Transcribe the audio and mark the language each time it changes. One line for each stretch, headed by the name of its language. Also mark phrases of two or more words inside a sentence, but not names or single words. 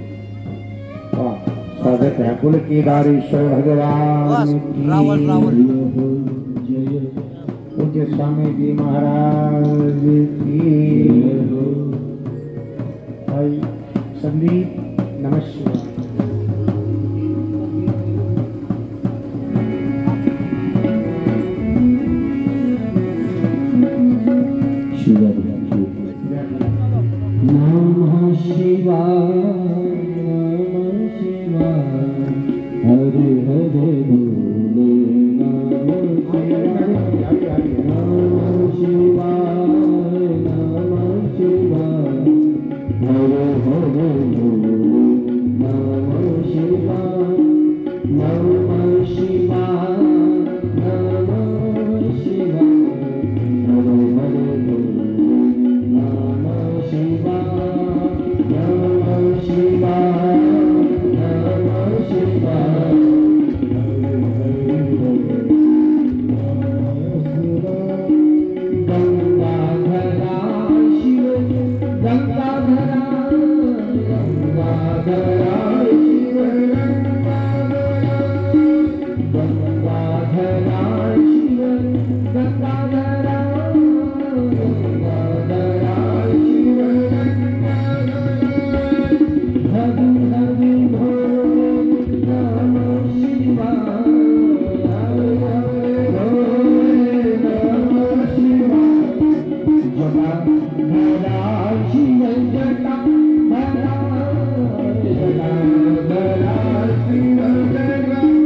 Hindi: स्वागत है। बोले केदारेश्वर भगवान की पूज्य स्वामी जी महाराज की। भाई संदीप नमस्कार।
Sanskrit: नमः शिवाय नमः शिवाय हरे हरे बोले नमः शिवाय नमः शिवाय हरे हरे बोले नमः शिवाय नमः शिवाय नमः शिवाय हरे हरे बोले नमः शिवाय नमः शिवाय नमः शिवाय गंगाधरा शिव गंगाधरा गंगाधरा शिव गंगाधरा शिव गंगाधरा गंगाधरा शिव हरि हरि भोले नमः शिवाय हरि हरि भोले नमः शिवाय जटा धरा शिव जटा धरा जटा धरा शिव जटा